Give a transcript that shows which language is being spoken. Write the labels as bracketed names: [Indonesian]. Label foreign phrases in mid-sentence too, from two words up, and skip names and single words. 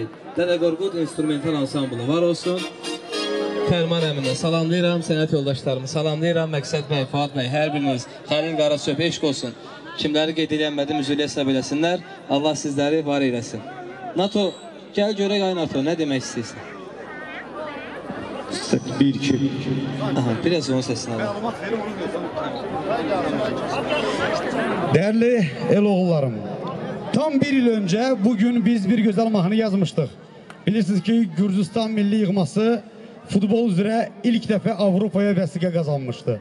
[Azerbaijani] Dədə Qorqud instrumental ansamblı var olsun. Fərman əminə salamlayıram, sənət yoldaşlarımı salamlayıram. Məqsəd bəy, Fuad bəy, hər biriniz Xəlil Qaraçöp, eşq olsun. Kimləri qeyd edilmədi, müzüliyə hesab eləsinlər. Allah sizləri var eyləsin. NATO, gəl görək ay NATO, nə demək istəyirsən? 1-2 Biraz onun səsini alın. [Turkish] Değerli el oğullarım, tam bir yıl önce bugün biz bir güzel mahnı yazmıştık. Bilirsiniz ki Gürcistan Milli Yığması futbol üzere ilk defa Avrupa'ya vesika kazanmıştı.